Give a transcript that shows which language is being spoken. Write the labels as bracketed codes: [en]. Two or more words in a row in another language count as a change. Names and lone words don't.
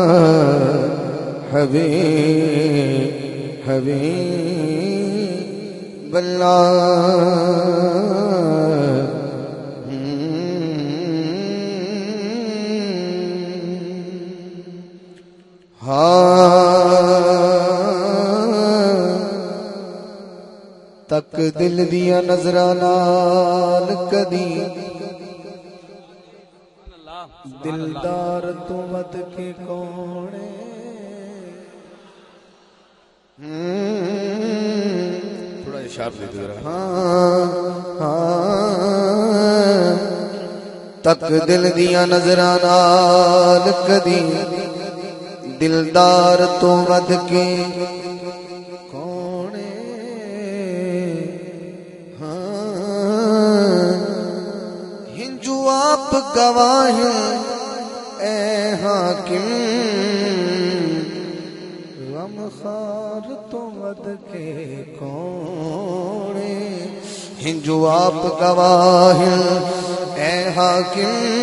[pa] حبیب اللہ تک دل دیا نظراں نال کدی دلدار تو ود کے کون [ur] تھوڑا اشارہ دے دو ذرا [pa] تک دل دیا نظراں نال کدی دلدار تو ود کے کون ہنجو آپ گواہ اے حاکم غم خار تو ود کے کون ہنجو آپ گواہ اے حاکم